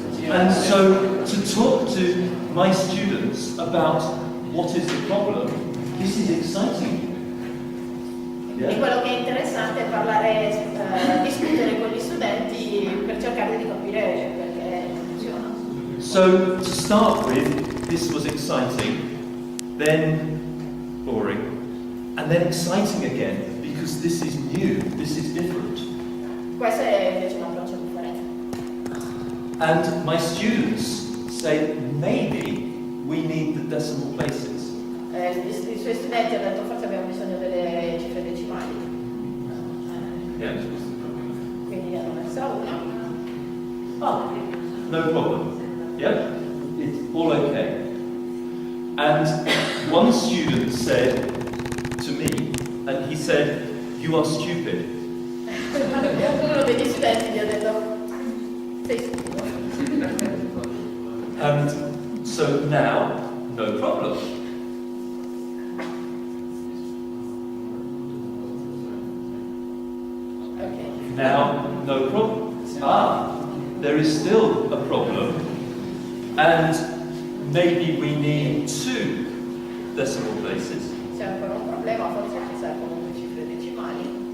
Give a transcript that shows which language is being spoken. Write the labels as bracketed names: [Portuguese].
[English] And so, to talk to my students about what is the problem, this is exciting. [Italian] E quello che è interessante è parlare, discutere con gli studenti per cercare di capire perché funziona. [English] So, to start with, this was exciting, then boring, and then exciting again, because this is new, this is different. [Italian] Questo è invece un approccio differente. [English] And my students say, maybe we need the decimal places. [Italian] I suoi studenti hanno detto forse abbiamo bisogno delle cifre decimali. Yeah. Quindi hanno messo una. [English] Ah, no problem. Yeah, it's all okay. And one student said to me, and he said, you are stupid. [Italian] Uno degli studenti gli ha detto sei stupido. [English] And so now, no problem. Okay. Now, no problem. Ah, there is still a problem, and maybe we need 2 decimal places. [Italian] C'è ancora un problema, forse ci servono 2 cifre decimali.